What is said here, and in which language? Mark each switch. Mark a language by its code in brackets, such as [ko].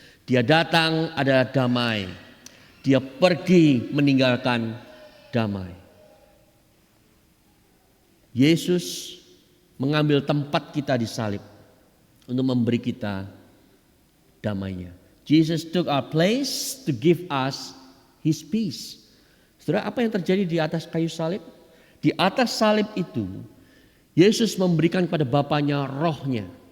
[id] Dia datang adalah damai. Dia pergi meninggalkan damai. Yesus mengambil tempat kita di salib untuk memberi kita damainya. [en] Jesus took our place to give us his peace. [id] Saudara, apa yang terjadi di atas kayu salib? Di atas salib itu, Yesus memberikan kepada Bapanya rohnya.